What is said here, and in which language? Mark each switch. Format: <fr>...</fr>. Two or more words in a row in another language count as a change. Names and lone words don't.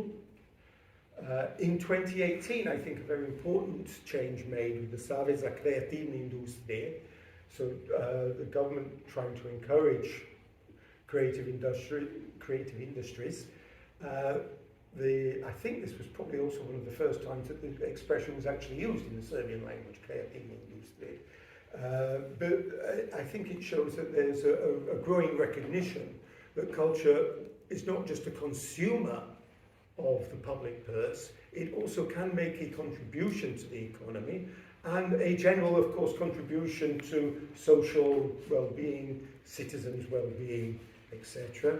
<en>In 2018, I think a very important change made with the Savez za Kreativne Industrije, so the government trying to encourage creative industries. I think this was probably also one of the first times that the expression was actually used in the Serbian language,</en> <sr>kreativne industrije.</sr> <en>But I think it shows that there's a growing recognition that culture is not just a consumer of the public purse, it also can make a contribution to the economy and a general, of course, contribution to social well-being, citizens' well-being, etc.</en>